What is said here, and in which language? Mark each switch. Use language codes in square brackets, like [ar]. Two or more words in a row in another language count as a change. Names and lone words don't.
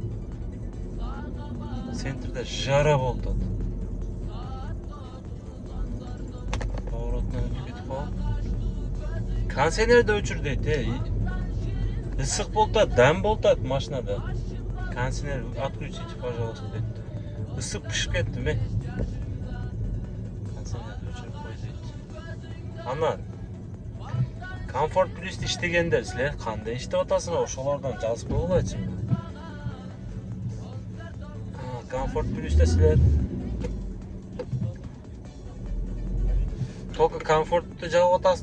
[ky] Центрде жара болуп атат. Повороттон өтүп кетип калып. Кондиционерди өчүр дейт, ысык болуп атат, дам болуп атат машинада. [ru] Кондиционер отключите, пожалуйста, [ky] дейт. Ысып бышып кеттим бе. Koндиционерди өчүрүп кой дейт. Анан Comfort Plus иштегендер силер кандай иштеп атасыңар? Ошолордон жазып койгулачы. Comfort Plus'те силер только Comfort'ты жагып атасыз.